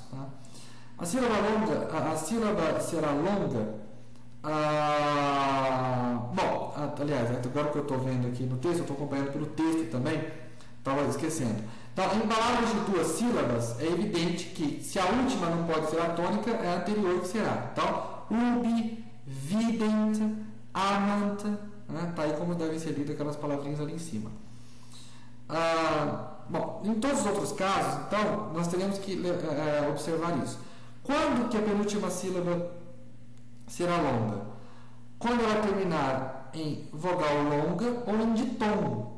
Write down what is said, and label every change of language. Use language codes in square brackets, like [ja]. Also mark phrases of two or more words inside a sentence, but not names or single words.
[pt] Tá? A sílaba será longa. Aliás, agora que eu estou vendo aqui no texto, eu estou acompanhando pelo texto também, estava esquecendo. Então, em palavras de 2 sílabas, é evidente que se a última não pode ser a tônica, é a anterior que será. Então, [la] ubi, vident, amant, [pt] né? Tá aí como devem ser lidas aquelas palavrinhas ali em cima. Em todos os outros casos, então, nós teremos que observar isso. Quando que a penúltima sílaba será longa? Quando ela terminar em vogal longa ou em ditongo.